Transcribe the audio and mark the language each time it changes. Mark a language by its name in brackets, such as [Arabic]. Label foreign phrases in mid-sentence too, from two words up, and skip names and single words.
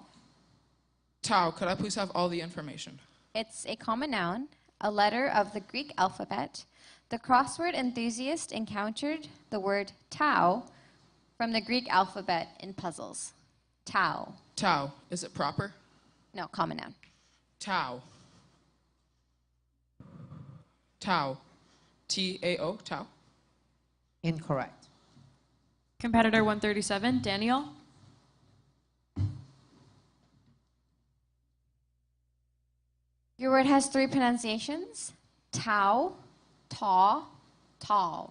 [English] Tau, could I please have all the information? It's a common noun, a letter of the Greek alphabet. The crossword enthusiast encountered the word tau from the Greek alphabet in puzzles. Tau. Tau, is it proper? No, common noun. Tau. Tau. T-A-O, tau. Incorrect. Competitor 137, Daniel. Your word has three pronunciations. Tau, taw, tav.